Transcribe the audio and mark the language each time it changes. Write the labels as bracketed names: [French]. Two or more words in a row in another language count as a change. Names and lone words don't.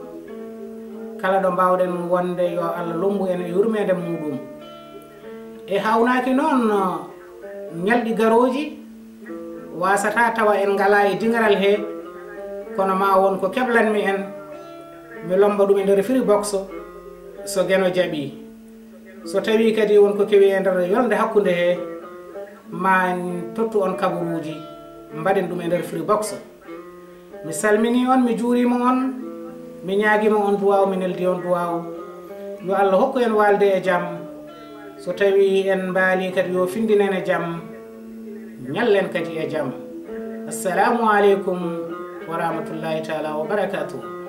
[Fula] Kala ɗo mbawɗen wonde yo Allah lombu en e yurmede muɗum. E hawnaki noon ñalɗi garoji wasata tawa en ngala e dingaral he, kono ma won ko keblanmi en mi lomba ɗum e nder [English] free box [Fula] so gueno jaaɓi. So tawi kadi won ko kewi e nder yolde hakkude he, ma en tottu on kabaruji mbaɗen ɗum e nder [English] free box. [Fula] Mi salmini on, mi juurima on, mi ñaaguima on duwaw, mi neldi on duwaw. Yo Allah hokku en walde e jaam. So tawi en mbaali kadi yo findinen e jaam, ñallen kadi e jaam. [Arabic] السلام عليكم و رحمة الله تعالى و بركاته.